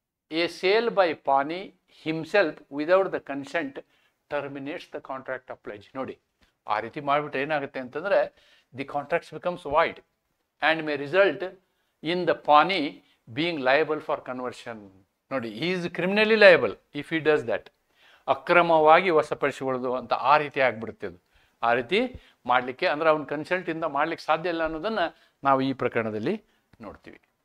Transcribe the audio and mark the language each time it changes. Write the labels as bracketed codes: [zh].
[en] A sale by pawnee himself without the consent terminates the contract of pledge. [kn] ನೋಡಿ, ಆ ರೀತಿ ಮಾಡಿಬಿಟ್ರೆ ಏನಾಗುತ್ತೆ ಅಂತಂದರೆ [en] The contracts becomes void and may result in the pawnee being liable for conversion. ನೋಡಿ, he is criminally liable if he does that. [kn] ಅಕ್ರಮವಾಗಿ ವಶಪಡಿಸಿಕೊಳ್ಳೋದು ಅಂತ ಆ ರೀತಿ ಆಗಿಬಿಡುತ್ತೆ. ಅದು ಆ ರೀತಿ ಮಾಡಲಿಕ್ಕೆ ಅಂದರೆ ಅವನ ಕನ್ಸಲ್ಟಿಂದ ಮಾಡಲಿಕ್ಕೆ ಸಾಧ್ಯ ಇಲ್ಲ ಅನ್ನೋದನ್ನು ನಾವು ಈ ಪ್ರಕರಣದಲ್ಲಿ ನೋಡ್ತೀವಿ.